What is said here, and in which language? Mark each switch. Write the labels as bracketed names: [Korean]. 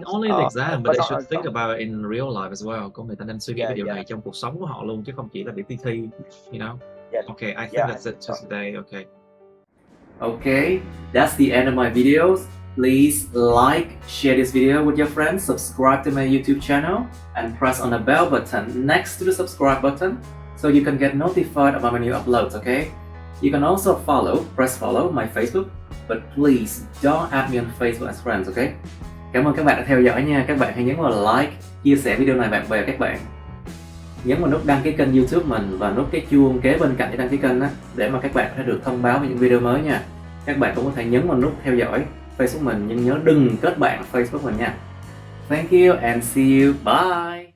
[English] Not only in the exam, but they should think about it in real life as well. [Vietnamese] Có người ta nên suy nghĩ về điều này trong cuộc sống của họ luôn, chứ không chỉ là để thi, you know. [English] Yeah. Okay, I think that's it for today. Okay, that's the end of my videos. Please like, share this video with your friends, subscribe to my YouTube channel, and press on the bell button next to the subscribe button so you can get notified about my new uploads, okay? You can also press follow my Facebook, but please don't add me on Facebook as friends, okay? [Vietnamese] Cảm ơn các bạn đã theo dõi nha. Các bạn hãy nhấn vào like, chia sẻ video này bạn bè các bạn. Nhấn vào nút đăng ký kênh YouTube mình và nút cái chuông kế bên cạnh để đăng ký kênh á, để mà các bạn có thể được thông báo về những video mới nha. Các bạn cũng có thể nhấn vào nút theo dõi Facebook mình, nhưng nhớ đừng kết bạn Facebook mình nha. [English] Thank you and see you. Bye.